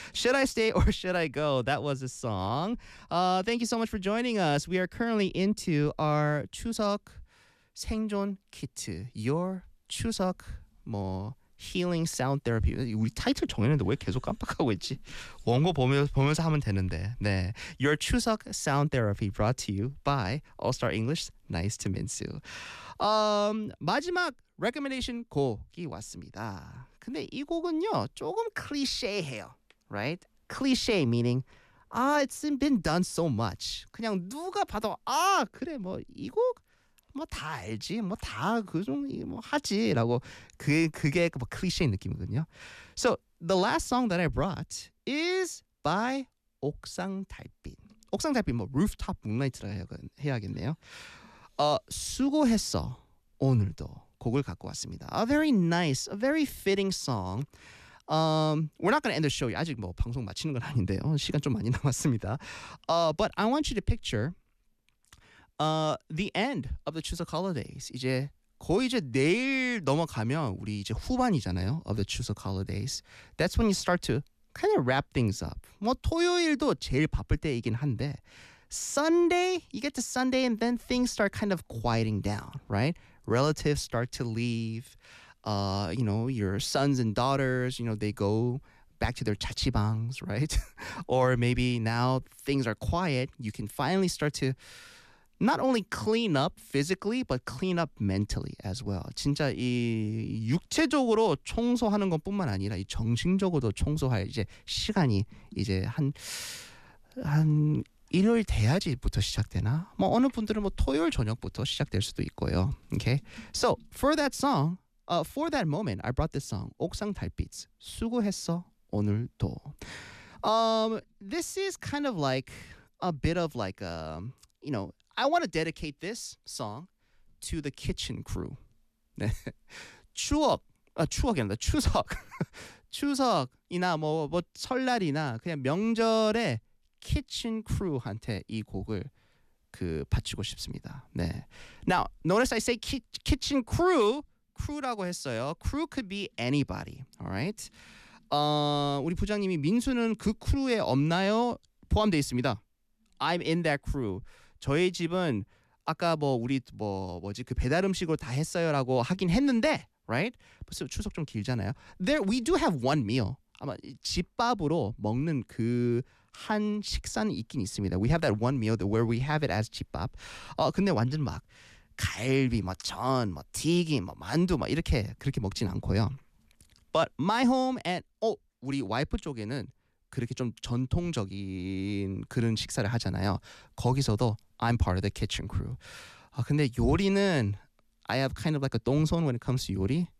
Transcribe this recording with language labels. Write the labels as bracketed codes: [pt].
[en] Should I stay or should I go? That was a song. Thank you so much for joining us. We are currently into our 추석 생존 키트. Your 추석 뭐 healing sound therapy. [ko] 우리 타이틀 정했는데 왜 계속 깜빡하고 있지? 원고 보면서 하면 되는데. 네. [en] Your 추석 sound therapy brought to you by All Star English. Nice to Minsu. [ko] 마지막 recommendation 곡이 왔습니다. 근데 이 곡은요, 조금 클리셰해요. [en] Right? 클리셰 meaning, it's been done so much. [ko] 그냥 누가 봐도, 아, 그래, 뭐, 이 곡, 뭐, 다 알지. 뭐, 다 그 종류, 뭐, 하지. 라고, 그게 뭐 클리셰 느낌이거든요. [en] So, the last song that I brought is by 옥상달빛. [ko] 옥상달빛, 뭐, [en] rooftop moonlight [ko] 라 해야겠네요. 수고했어, 오늘도. 곡을 갖고 왔습니다. [en] A very nice, a very fitting song. We're not going to end the show. [ko] 아직 뭐 방송 마치는 건 아닌데요. 시간 좀 많이 남았습니다. [en] But I want you to picture the end of the Chuseok holidays. [ko] 이제 거의 이제 내일 넘어가면 우리 이제 후반이잖아요. [en] Of the Chuseok holidays. That's when you start to kind of wrap things up. [ko] 뭐 토요일도 제일 바쁠 때이긴 한데 [en] Sunday, you get to Sunday and then things start kind of quieting down, right? Relatives start to leave, you know, your sons and daughters, you know, they go back to their chachibangs, right? Or maybe now things are quiet. You can finally start to not only clean up physically, but clean up mentally as well. [ko] 진짜 이 육체적으로 청소하는 것뿐만 아니라 이 정신적으로도 청소할 이제 시간이 이제 한 일요일 대야지부터 시작되나? 뭐 어느 분들은 뭐 토요일 저녁부터 시작될 수도 있고요. [en] Okay. So for that song, for that moment, I brought this song, 옥상 달빛. [ko] 수고했어 오늘도. [en] This is kind of like a bit of like a, you know, I want to dedicate this song to the kitchen crew. [ko] 네. 추억, 추억이 아니라 추석, 추석이나 뭐 설날이나 그냥 명절에. Kitchen crew한테 이 곡을 그 바치고 싶습니다. 네. [en] Now, notice I say kitchen crew, [ko] crew라고 했어요. [en] Crew could be anybody, alright? [ko] 우리 부장님이 민수는 그 crew에 없나요? 포함되어 있습니다. [en] I'm in that crew. [ko] 저희 집은 아까 뭐 우리 뭐 뭐지 그 배달 음식으로 다 했어요 라고 하긴 했는데, right? 벌써 추석 좀 길잖아요. [en] There, we do have one meal. [ko] 아마 집밥으로 먹는 그 한 식사는 있긴 있습니다. [en] We have that one meal where we have it as 집밥. [ko] 근데 완전 막 갈비, 뭐 전, 뭐 튀김, 뭐 만두, 뭐 이렇게 그렇게 먹진 않고요. [en] But my home and [ko] 우리 와이프 쪽에는 그렇게 좀 전통적인 그런 식사를 하잖아요. 거기서도 [en] I'm part of the kitchen crew. [ko] 근데 요리는 [en] I have kind of like a 똥손 when it comes to 요리.